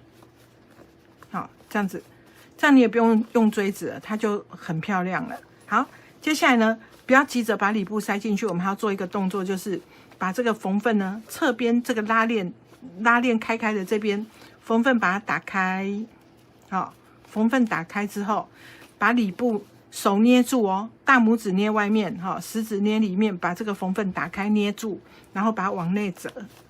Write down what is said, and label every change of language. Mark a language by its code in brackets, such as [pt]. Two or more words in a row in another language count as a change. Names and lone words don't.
[zh] 好，這樣子，這樣你也不用用錐子了，它就很漂亮了。好，接下來呢，不要急着把裡部塞進去，我們還要做一個動作，就是把這個縫份呢，側邊這個拉鏈開開的這邊縫份把它打開。好。縫份打開之後，把裡部手捏住大拇指捏外面，食指捏裡面，把這個縫份打開捏住，然後把它往內折。